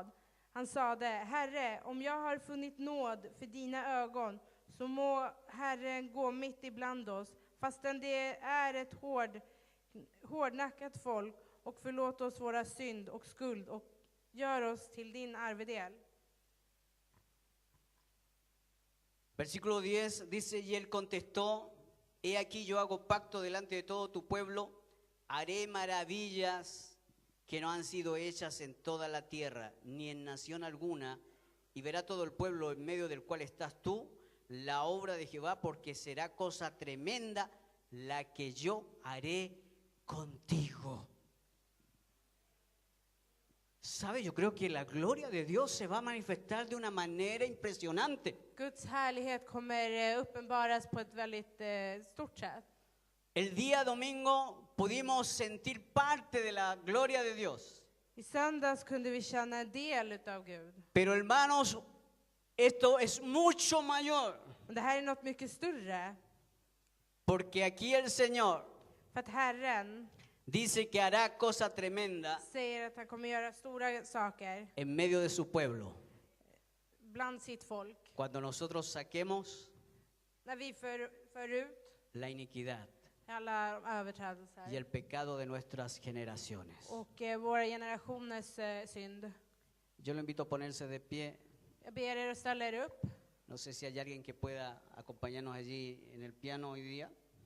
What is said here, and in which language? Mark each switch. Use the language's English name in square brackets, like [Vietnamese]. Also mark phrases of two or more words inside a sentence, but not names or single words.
[Swedish] Han sade: Herre, om jag har funnit nåd för dina ögon, så må Herren gå mitt ibland oss, fastän det är ett hårdnackat folk, och förlåt oss våra synd och skuld och gör oss till din arvedel. [Spanish] Versículo 10 dice, y él contestó, he aquí yo hago pacto delante de todo tu pueblo, haré maravillas que no han sido hechas en toda la tierra, ni en nación alguna, y verá todo el pueblo en medio del cual estás tú, la obra de Jehová, porque será cosa tremenda la que yo haré contigo. ¿Sabe? Yo creo que la gloria de Dios se va a manifestar de una manera impresionante. [Swedish] Guds härlighet kommer uppenbaras på ett väldigt stort sätt. [Spanish] El día domingo pudimos sentir parte de la gloria de Dios. [Swedish] I söndags kunde vi känna en del utav Gud. [Spanish] Pero hermanos, esto es mucho mayor. [Swedish] Men det här är något mycket större. [Spanish] Porque aquí el Señor [Swedish] För att Herren [Spanish] dice que hará cosa tremenda [Swedish] säger att han kommer göra stora saker [Spanish] en medio de su pueblo. [Swedish] bland sitt folk. [Spanish] Cuando nosotros saquemos [Swedish] När vi för ut [Spanish] la iniquidad [Swedish] alla [Spanish] y [Swedish] överträdelser [Spanish] el pecado de nuestras generaciones. [Swedish] och våra generationers synd. [Spanish] Yo lo invito a ponerse de pie. [Swedish] Jag ber er att ställa er upp. [Spanish] No sé si hay alguien que pueda acompañarnos allí en el piano hoy día.